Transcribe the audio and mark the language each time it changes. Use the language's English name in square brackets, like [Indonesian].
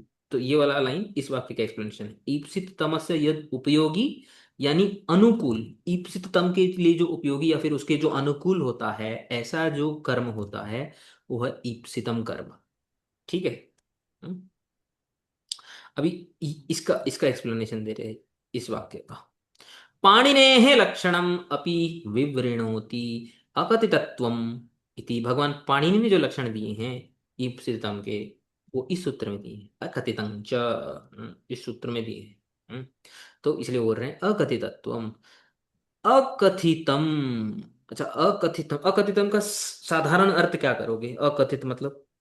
[Hindi] तो ये वाला लाइन इस वाक्य का एक्सप्लेनेशन है। [Sanskrit] ईप्सित तमस्य यद उपयोगी [Hindi] यानी अनुकूल, ईप्सित तम के लिए जो उपयोगी या फिर उसके जो अनुकूल होता है, ऐसा जो कर्म होता है वो है ईप्सितम कर्म। ठीक है। हम्म? अभी इसका इसका एक्सप्लेनेशन दे रहे हैं इस वाक्य का। [Sanskrit] पाणिनेः लक्षणम अपि विवृणोति अकथितत्वम इति। [Hindi] भगवान पाणिनि ने जो लक्षण दिए हैं ईप्सितम के, वो इस सूत्र में दिए हैं, अकथितं च, इस सूत्र में दिए हैं। तो इसलिए बोल रहे हैं अकथितत्वम, अकथितम। अच्छा, अकथितम, अकथितम का साधारण अर्थ क्या करोगे, अकथित मतलब?